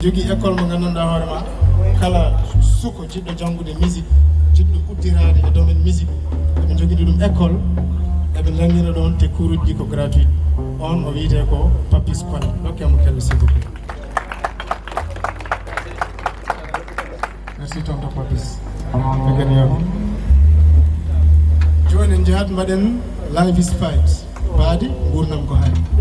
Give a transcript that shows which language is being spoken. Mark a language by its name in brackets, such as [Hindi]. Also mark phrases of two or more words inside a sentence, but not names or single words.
[Fula] Jogii école mo nganndanɗaa hoore ma, kala suko jiɗɗo janngude musique, jiɗɗo uddiraade e [French] domaine musique, [Fula] eɓe njogini ɗum école, eɓe nanngina ɗon te kuuruji ɗi ko gratuit. On o wiyetee ko Papis Koné. Dokkee mo kello, [French] s'il vous plaît. Merci, tonton [Fula] Papis. Ɓe ngani on. Jooni en njahat mbaɗen Live is Fight. baadi gurdam ko hani.